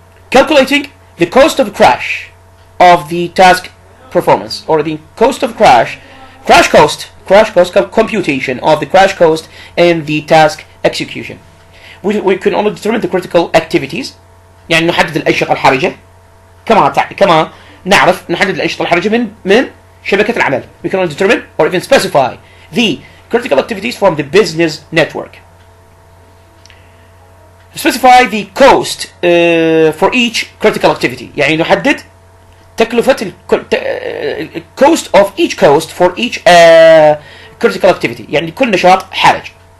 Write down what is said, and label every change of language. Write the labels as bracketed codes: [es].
[en] Calculating the cost of crash of the task performance, or the cost of crash cost computation of the crash cost in the task execution. We can only determine the critical activities, [ar] يعني نحدد الأنشطة الحرجة كما نعرف نحدد الأنشطة الحرجة من شبكة العمل. [en] We can only determine or even specify the critical activities from the business network. Specify the cost for each critical activity, [ar] يعني نحدد تكلفة [en] cost of each cost for each critical activity, [ar] يعني كل نشاط حرج.